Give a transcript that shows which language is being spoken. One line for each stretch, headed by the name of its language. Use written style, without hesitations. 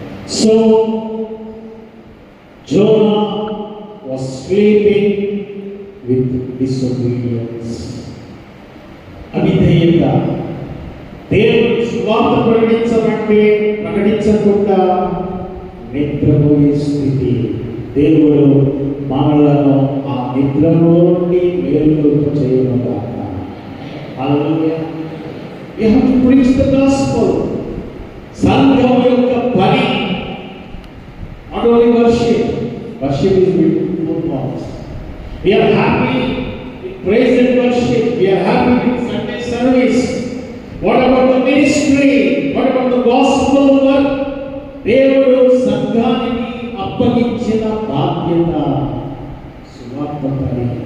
English: So Jonah was sleeping with disobedience.
Telugu: అవిధేయత. దేవుని సువార్త ప్రకటించకుండా నిద్రపోయే స్థితి. దేవుడు మనలను ఆ నిద్రలో నుండి మేలుకొల్ప చేయనుగాక. హల్లెలూయా.
English: We have to preach the gospel.
Telugu: సంఘం యొక్క పని
English: not only worship. Worship is with good thoughts. We are happy with praise and worship. We are happy with Sunday service. What about the ministry? What about the gospel work?
Telugu: దేవుడు సంఘానికి అప్పగించిన బాధ్యత సువార్త పని.